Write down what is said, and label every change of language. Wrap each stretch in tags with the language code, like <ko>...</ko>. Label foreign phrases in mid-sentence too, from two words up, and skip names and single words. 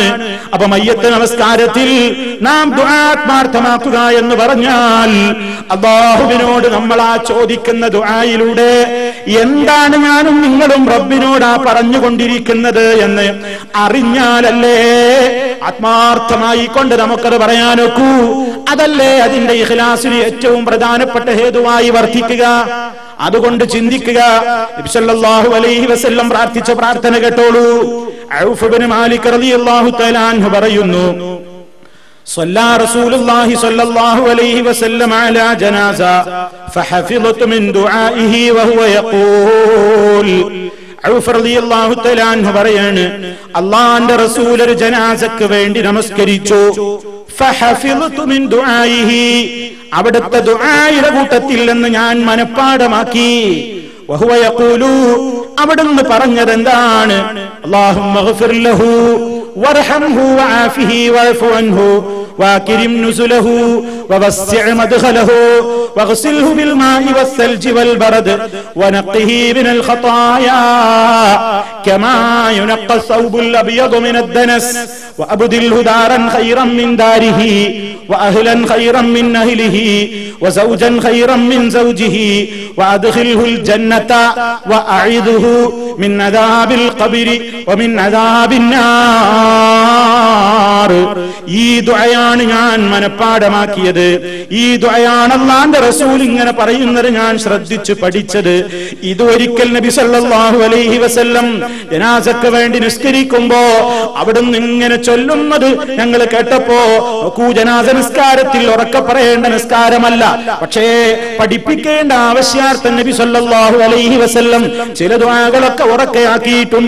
<ml>അപ്പൊ മയ്യത്ത് നമസ്കാരത്തിൽ നാം ദുആ ആത്മാർത്ഥമാക്കുക എന്ന് പറഞ്ഞാൽ അല്ലാഹുവിനോട് നമ്മൾ ആ ചോദിക്കുന്ന ദുആയിലൂടെ എന്താണ് ഞാനും നിങ്ങളും റബ്ബിനോട് ആ പറഞ്ഞുകൊണ്ടിരിക്കുന്നത് എന്ന് അറിഞ്ഞാലല്ലേ ആത്മാർത്ഥമായി കൊണ്ട് നമുക്കത് പറയാനൊക്കൂ. അതല്ലേ അതിന്റെ ഇഖ്ലാസിന് ഏറ്റവും പ്രധാനപ്പെട്ട ഹേതുവായി വർദ്ധിക്കുക. അതുകൊണ്ട് ചിന്തിക്കുക. നബി</ml> <ar>صلى الله عليه وسلم</ar> <ml>പ്രാർത്ഥിച്ച പ്രാർത്ഥന കേട്ടോളൂ. ഔഫ് ഇബ്നു മാലിക്</ml> <ar>رضي الله تعالى عنه</ar> <ml>പറയുന്നു,</ml> <ar>صلى رسول الله صلى الله عليه وسلم على جنازة فحفظت من دعائه وهو يقول.</ar> <ml>ഔഫ്</ml> <ar>رضي الله تعالى عنه</ar> <ml>പറയാണ്, അല്ലാഹുവിന്റെ റസൂൽ ഒരു ജനാസക്ക് വേണ്ടി നമസ്കരിച്ചു.</ml> <ar>فحفظت من دعائه,</ar> <ml>അവിടുത്തെ ദുആയുടെ കൂട്ടത്തിൽ നിന്ന് ഞാൻ മനപ്പാഠമാക്കി.</ml> <ar>وهو يقول,</ar> <ml>അവിടുന്ന് പറഞ്ഞത് എന്താണ്?</ml> <ar>اللهم اغفر له وارحمه وعافه واعف عنه واكرم نزله ووسع مدخله واغسله بالماء والثلج والبرد ونقه من الخطايا كما ينقى الثوب الأبيض من الدنس وأبدله دارا خيرا من داره وأهلا خيرا من أهله وزوجا خيرا من زوجه وأدخله الجنة وأعذه من عذاب القبر ومن عذاب النار.</ar> <ml>ഈ ദുആയാണ് ഞാൻ മനപ്പാഠമാക്കിയത്. ഈ ദുആയാണ് അല്ലാഹുവിന്റെ റസൂൽ ഇങ്ങനെ പറയുന്നത് ഞാൻ ശ്രദ്ധിച്ചു പഠിച്ചത്. ഇതൊരിക്കൽ നബി</ml> <ar>صلى الله عليه وسلم</ar> <ml>ജനാസക്ക് വേണ്ടി നിസ്കരിക്കുമ്പോ അവിടുന്ന് ഇങ്ങനെ ചൊല്ലുന്നത് ഞങ്ങൾ കേട്ടപ്പോ, നോക്കൂ, ജനാസ നിസ്കാരത്തിൽ ഉറക്കെ പറയേണ്ട നിസ്കാരമല്ല, പക്ഷേ പഠിപ്പിക്കേണ്ട ആവശ്യാർത്ഥം നബി</ml> <ar>صلى الله عليه وسلم</ar> <ml>ചില ദുആകളൊക്കെ ഉറക്കെ ആക്കിയിട്ടുണ്ട്.</ml>